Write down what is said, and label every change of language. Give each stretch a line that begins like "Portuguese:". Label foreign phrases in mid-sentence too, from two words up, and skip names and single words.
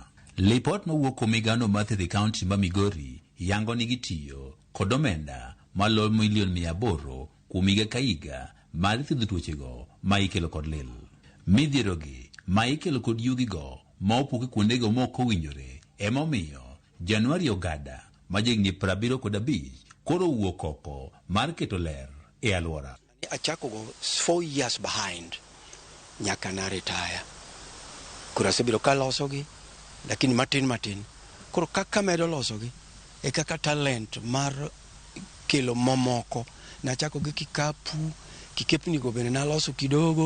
Luo (Kenya and Tanzania): Lipot mawuok kuom migano mathiedho kaunti ma Migori yango ni gitiyo kod omenda malo milion 800 kuom higa ka higa mar thiedho tuochego ma ikelo kod lil. Midhierogi ma ikelo kod yugigo ma opuke kuondego mok owinjore emomiyo Januari ogada ma jigni 75 koro wuok oko mar keto ler e alwora. Achako go 4 years behind nyaka na retire. Kura sebiro ka losogi lakini matin. Koro kaka medo losogi e kaka talent mar kelo momoko. Nachako gi kikapu, kikepni go bene na loso kidogo.